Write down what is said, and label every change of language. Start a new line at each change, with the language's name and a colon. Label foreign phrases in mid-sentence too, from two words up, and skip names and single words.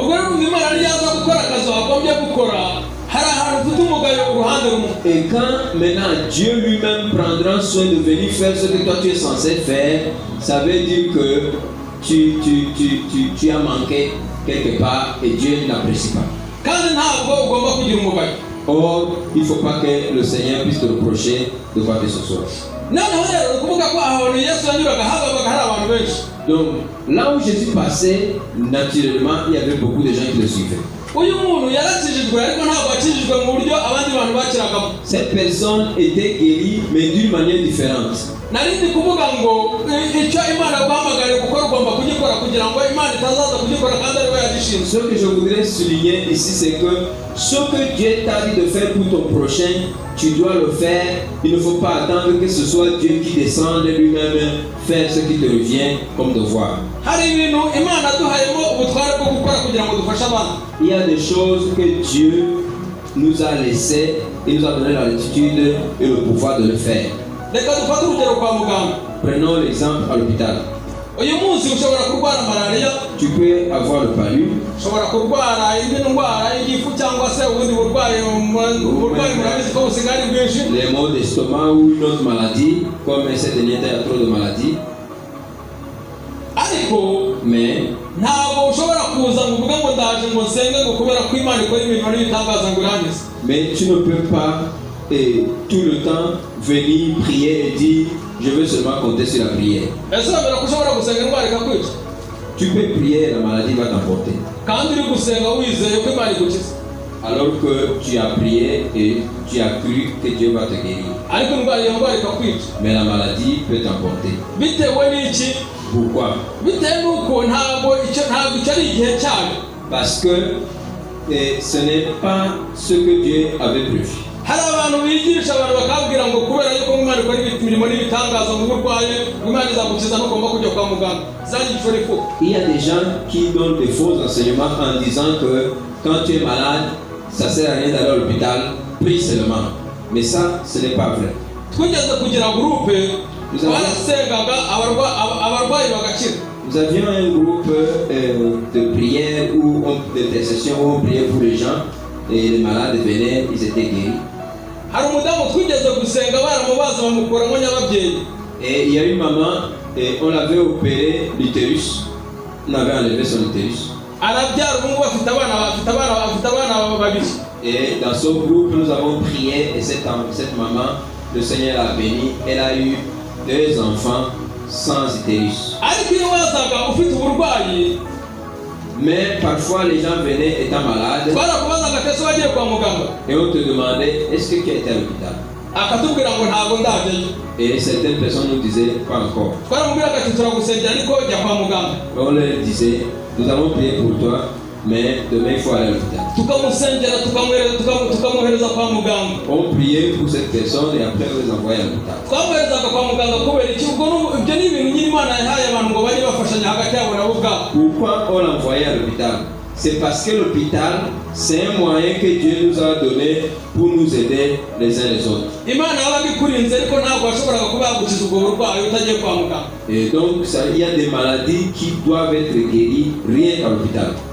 French: Et quand maintenant Dieu lui-même prendra soin de venir faire ce que toi tu es censé faire, ça veut dire que tu as manqué quelque part et Dieu n'apprécie pas. Or, il ne faut pas que le Seigneur puisse te reprocher de quoi que ce soit. Donc, là où Jésus passait, naturellement, il y avait beaucoup de gens qui le suivaient.
Kinyarwanda: uyu muntu yarakijijwe ariko ntabwo akijijwe mu buryo abandi bantu bakiragamo.
French: Cette personne était guérie, mais d'une manière différente.
Kinyarwanda: Narindi kuvuga ngo icyo Imana yaguhamagariye gukora ugomba kugikora kugira ngo Imana itazaza kugikora kandi ari we yagishinze.
French: Ce que je voudrais souligner ici, c'est que ce que Dieu t'a dit de faire pour ton prochain, tu dois le faire. Il ne faut pas attendre que ce soit Dieu qui descende lui-même faire ce qui te revient comme devoir.
Kinyarwanda: Hari ibintu Imana duhayemo ubutware bwo gukora kugira ngo dufashe abantu.
French: Il y a des choses que Dieu nous a laissées et nous a donné la latitude et le pouvoir de le faire.
Kinyarwanda: Reka dufate urugero kwa muganga.
French: Prenons l'exemple à l'hôpital.
Kinyarwanda: Uyu munsi ushobora kurwara malaria,
French: Tu peux avoir le palu,
Kinyarwanda: ushobora kurwara indi ndwara y'igifu cyangwa se ubundi burwayi murabizi ko busigaye ari bwinshi.
French: les maux d'estomac ou une autre maladie, comme cette dernière, il y a trop de maladies.
Kinyarwanda: Ariko
French: Mais
Kinyarwanda: ntabwo ushobora kuza ngo uvuge ngo ndaje ngo nsenge ngo kubera ko Imana ikora ibintu n'ibitangaza ngo irangize.
French: tu ne peux pas tout le temps venir prier et dire je veux seulement compter sur la prière.
Kinyarwanda: Ese urabona ko ushobora gusenga indwara ikakwica?
French: Tu peux prier, la maladie va t'emporter.
Kinyarwanda: Kandi uri gusenga wizeye ko Imana igukiza.
French: Alors que tu as prié et tu as cru que Dieu va te guérir.
Kinyarwanda: Ariko iyo ndwara ikakwica.
French: Mais la maladie peut t'emporter.
Kinyarwanda: Bitewe n'iki?
French: Pourquoi?
Kinyarwanda: Bitewe n'uko ntabwo icyo ari igihe cyayo.
French: Parce que ce n'est pas ce que Dieu avait prévu.
Kinyarwanda: Hari abantu bigisha abantu bakabwira ngo kubera yuko Imana ikora imirimo n'ibitangaza mu burwayi, Imana izagukiza ntugomba kujya kwa muganga.
French: Il y a des gens qui donnent des faux enseignements en disant que quand tu es malade, ça sert à rien d'aller à l'hôpital, prie seulement. Mais ça, ce n'est pas vrai.
Kinyarwanda: Twigeze kugira groupe barasengaga abarwayi bagakira.
French: Nous avions un groupe de prière ou d'intercession où on priait pour les gens et les malades venaient, ils étaient guéris.
Kinyarwanda: Hari umudamu twigeze gusenga baramubaza bamukuramo nyababyeyi.
French: Et il y a une maman, et on l'avait opéré l'utérus. On avait enlevé son utérus.
Kinyarwanda: Arabyara ubu ngubu afite abana babiri.
French: Et dans ce groupe, nous avons prié et cette maman, le Seigneur l'a bénie. Elle a eu 2 enfants sans utérus.
Kinyarwanda: Ariko iyo wazaga ufite uburwayi,
French: mais parfois les gens venaient étant malades
Kinyarwanda: barakubazaga ese wagiye kwa muganga
French: et on te demandait est-ce que tu as été à l'hôpital.
Kinyarwanda: Akatubwira ngo ntabwo ndajeyo.
French: Et certaines personnes nous disaient pas encore.
Kinyarwanda: Twaramubwiraga ati turagusengera ariko jya kwa muganga.
French: On leur disait nous allons prier pour toi mais demain il faut aller à l'hôpital.
Kinyarwanda: Tukamusengera tukamuhereza kwa muganga.
French: On priait pour cette personne et après on les envoyait à l'hôpital.
Kinyarwanda: Twamuherezaga kwa muganga kubera iki? Ubwo ibyo ni ibintu nyine Imana yahaye abantu ngo bajye bafashanya hagati yabo nabo ubwabo.
French: Pourquoi on l'envoyait à l'hôpital? C'est parce que l'hôpital, c'est un moyen que Dieu nous a donné pour nous aider les uns les autres. Et donc, il y a des maladies qui doivent être guéries rien qu'à l'hôpital.